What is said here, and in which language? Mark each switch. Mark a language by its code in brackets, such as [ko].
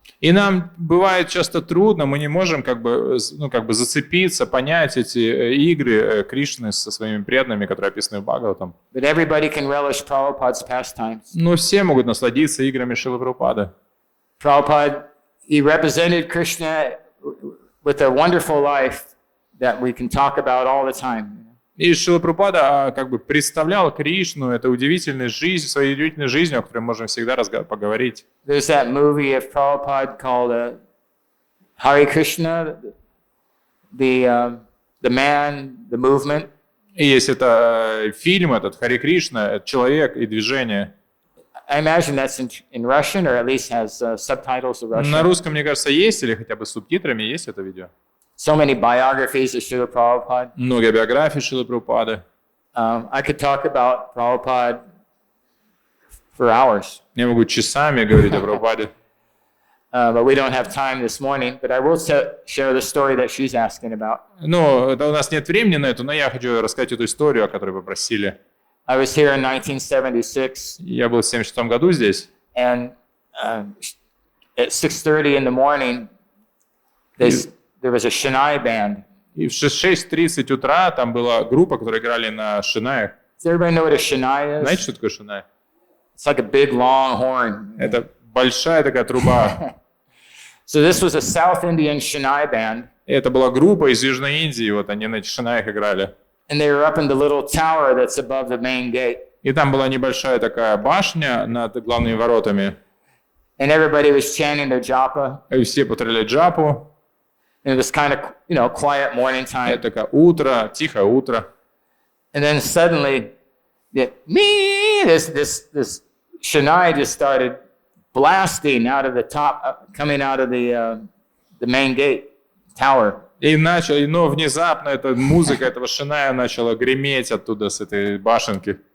[ru] И нам бывает часто трудно, мы не можем как бы зацепиться, понять эти игры Кришны со своими преданными, которые описаны в Бхагаватам. [en] But everybody can relish Prabhupada's pastimes. [ru] Но все могут насладиться играми Шрилы Прабхупады. [en] Prabhupada, he represented Krishna with a wonderful life that we can talk about all the time. [ru] И Шрила Прабхупада как бы представлял Кришну, это удивительная жизнь, своей удивительной жизнью, о которой мы можем всегда поговорить. [en] There's that movie of Prabhupada called Hare Krishna, the man, the movement. [ru] И есть это фильм этот Харе Кришна, человек и движение. [en] I imagine that's in Russian, or at least has subtitles of Russian. [ru] На русском, мне кажется, есть, или хотя бы с субтитрами есть это видео. [en] So many biographies of Srila Prabhupada. [ru] Много биографий Шрилы Прабхупады. [en] I could talk about Prabhupada for hours. [ru] Я могу часами говорить о Прабхупаде. [en] But we don't have time this morning. But I will share the story that she's asking about. [ru] Ну, у нас нет времени на это, но я хочу рассказать эту историю, о которой вы просили. [en] I was here in 1976. [ru] Я был в 1976 году здесь. [en] And at 6:30 in the morning, there was a Shanai band. [ru] И в 6:30 утра там была группа, которая играли на шинаях. [en] Does everybody know what a Shanai is? [ru] Знаете, что такое шинай? [en] It's like a big long horn. [ru] Это большая такая труба. [en] So this was a South Indian Shanai band. [ru] И это была группа из Южной Индии, вот они на этих шинаях играли. [en] And they were up in the little tower that's above the main gate. [ru] И там была небольшая такая башня над главными воротами. [en] And everybody was chanting their japa. [ru] И все повторяли джапу. [en] And it was kind of, quiet morning time. [ru] Это такое утро, тихое утро. [en] And then suddenly, this Shanai just started blasting out of the top, coming out of the main gate tower. [ru] Но внезапно эта музыка этого шиная начала греметь оттуда, с этой башенки.